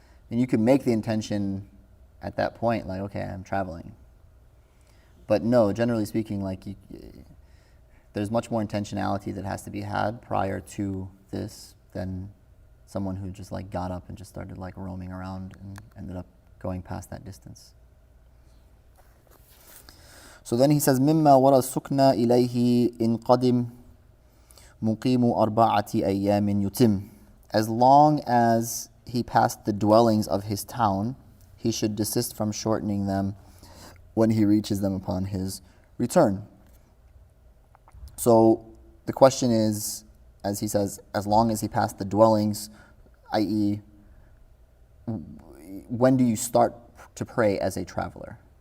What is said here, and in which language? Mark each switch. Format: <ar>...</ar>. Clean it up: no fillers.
<en>And you could make the intention at that point, like, okay, I'm traveling. But no, generally speaking, like there's much more intentionality that has to be had prior to this than someone who just like got up and just started like roaming around and ended up going past that distance. So then he says,</en> <ar>مما وراء السكنى إليه إن قدم مقيم أربعة أيام يتم.</ar> <en>As long as he passed the dwellings of his town, he should desist from shortening them when he reaches them upon his return. So the question is, as he says, as long as he passed the dwellings, i.e., when do you start to pray as a traveler?</en>